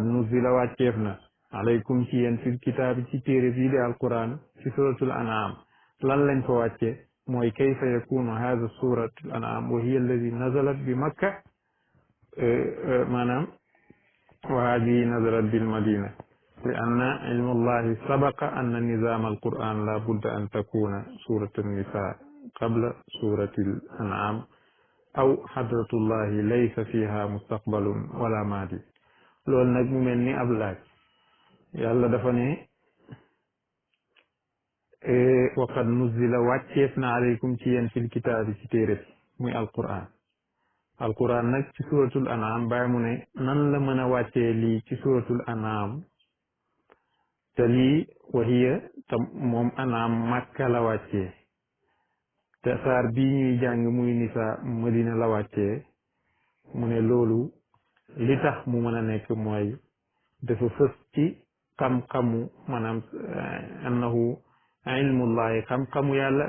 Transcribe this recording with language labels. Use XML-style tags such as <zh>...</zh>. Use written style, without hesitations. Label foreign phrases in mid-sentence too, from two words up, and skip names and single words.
<wo>nuzila wàcceef na alaykum ci yéen</wo> <ar>في الكتاب</ar> <wo>ci téere bii di alquran ci</wo> <ar>سورة الأنعام</ar> <wo>lan lañ fa wàcce mooy</wo> <ar>كيف يكون هذه سورة الأنعام وهي التي نزلت بمكة maanaam وهذه نزلت بالمدينة لأن علم الله سبق أن نظام القرآن لا بد أن تكون سورة النساء قبل سورة الأنعام أو حضرة الله ليس فيها مستقبل ولا ماضي</ar> <wo>loolu nag mu mel ni ab laaj yàlla dafa ne</wo> <ar>وقد نزل</ar> <wo>wàcceef na aleykum ci yéen</wo> <ar>في الكتاب</ar> <wo>ci téere bi muy alquran nag ci suratul an'am bàyyi mu ne nan la mën a wàccee lii ci suratul an'am te lii wahiya te moom an'am makka la wàccee te saar bii ñuy jàng muy nisa madina la wàccee mu ne loolu li tax mu mën a nekk mooy dafa fës ci xam-xamu maanaam</wo> <ar>أنه علم الله</ar> <wo>xam-xamu yàlla</wo>